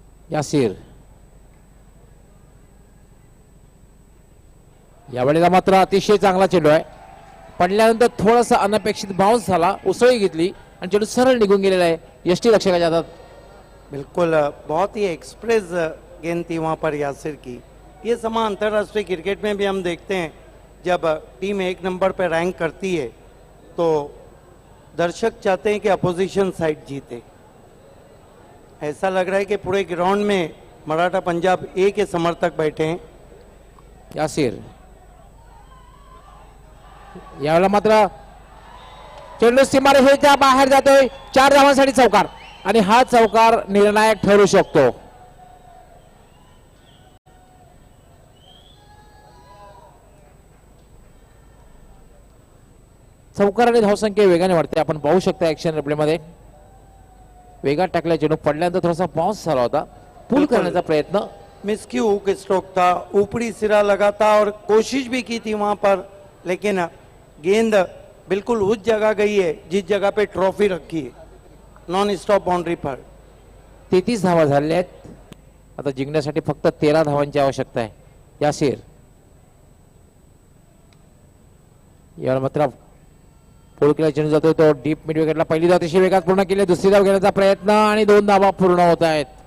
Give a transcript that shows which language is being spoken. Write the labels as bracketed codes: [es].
[mr] यासिर यावेळेला मात्र अतिशय चांगला चेंडू आहे. पडल्यानंतर थोडासा अनपेक्षित बाउन्स झाला, उसळी घेतली आणि चेंडू सरळ निघून गेलेला आहे यष्टी रक्षकाच्या हातात. [hi] बिल्कुल बहुत ही एक्सप्रेस गेंद थी वहाँ पर यासिर की. ये समा अंतर्राष्ट्रीय क्रिकेट में भी हम देखते हैं, जब टीम 1 नंबर पर रैंक करती है तो दर्शक चाहते हैं कि अपोजिशन साइड जीते. ऐसा लग रहा है कि पूरे ग्राउंड में मराठा पंजाब ए के समर्थक बैठे हैं. [mr] यासिर यावेळेला मात्र चेंडू सीमारेषेच्या बाहेर जातोय. 4 धावांसाठी चौकार आणि हा चौकार निर्णायक ठरू शकतो. चौकार आणि धावसंख्या वेगाने वाढते. आपण पाहू शकता ऍक्शन रिप्ले मध्ये वेगात टाकल्या चेंडू पडल्यानंतर थोडासा बाउन्स झाला होता, पुल करण्याचा प्रयत्न. [hi] मिसक्यू हुक स्ट्रोक था, ऊपरी सिरा लगा था और कोशिश भी की थी वहां पर, लेकिन गेंद बिल्कुल उस जगह गई है जिस जगह पे ट्रॉफी रखी है, नॉन स्टॉप बाउंड्री पर. [mr] 33 धावा झालेल्या आहेत. आता जिंकण्यासाठी फक्त 13 धावांची आवश्यकता आहे. यासिर यावेळेला मात्र पुल केला चेंडू जातोय तो डीप मिड विकेटला. पहिली धाव अतिशय वेगात पूर्ण केली, दुसरी धाव घेण्याचा प्रयत्न आणि 2 धावा पूर्ण होत आहेत.